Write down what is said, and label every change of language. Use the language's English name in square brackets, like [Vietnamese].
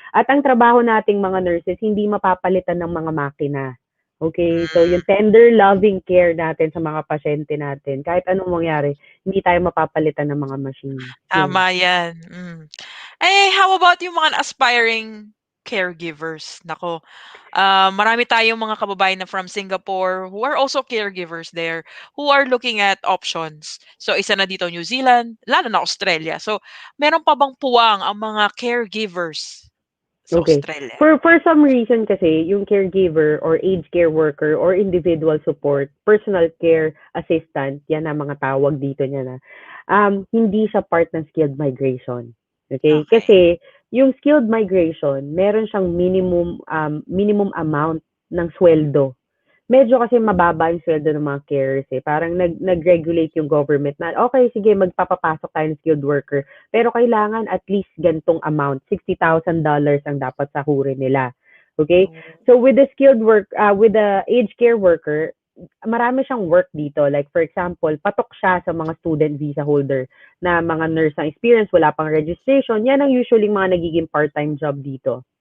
[Filipino] At ang trabaho nating mga nurses hindi mapapalitan ng mga makina, okay? So, Hmm, yung tender loving care natin sa mga pasyente natin, kahit anong mangyari, hindi tayo mapapalitan ng mga machine, 'yun. tama 'yan, Eh, [English] how about [Filipino] yung mga aspiring caregivers? Naku, marami tayong mga kababayan na [English] from Singapore who are also caregivers there, who are looking at options. [Filipino] So, isa na dito New Zealand, lalo na Australia. So, meron pa bang puwang ang mga caregivers sa [English] Okay. [Filipino] Australia? [English] For some reason kasi, yung caregiver or aged care worker or individual support, personal care assistant, [Filipino] yan ang mga tawag dito niya na, hindi siya [English] part ng skilled migration. Okay? Okay. [Filipino] Kasi, yung skilled migration, meron siyang minimum amount ng sweldo. Medyo kasi mababa yung sweldo ng mga carers, eh. Parang nag-regulate yung government na, okay, sige, magpapapasok tayo ng skilled worker. Pero kailangan at least gantong amount, $60,000 ang dapat sahurin nila. Okay? Oh, [English] So with the with the aged care worker, [Filipino] marami siyang [English] work dito. [Filipino] Like for example, patok siya sa mga student visa holder na mga nurse ang experience, wala pang registration. Yan ang usually mga nagiging part-time job dito.